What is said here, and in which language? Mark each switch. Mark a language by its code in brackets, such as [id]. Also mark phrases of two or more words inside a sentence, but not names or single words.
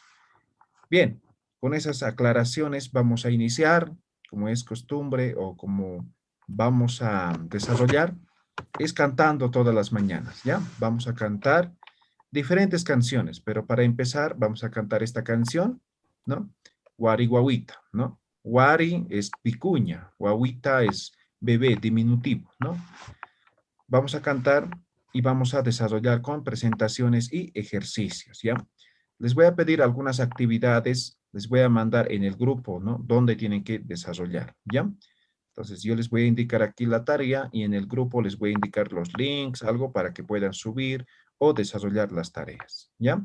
[es] Bien, con esas aclaraciones vamos a iniciar, como es costumbre o como vamos a desarrollar, es cantando todas las mañanas, ¿ya? Vamos a cantar diferentes canciones, pero para empezar vamos a cantar esta canción, ¿no? Wari Guauita, ¿no? Wari es picuña, guauita es bebé, diminutivo, ¿no? Vamos a cantar y vamos a desarrollar con presentaciones y ejercicios, ¿ya? Les voy a pedir algunas actividades, les voy a mandar en el grupo, ¿no? Donde tienen que desarrollar, ¿ya? Entonces yo les voy a indicar aquí la tarea y en el grupo les voy a indicar los links, algo para que puedan subir o desarrollar las tareas, ¿ya?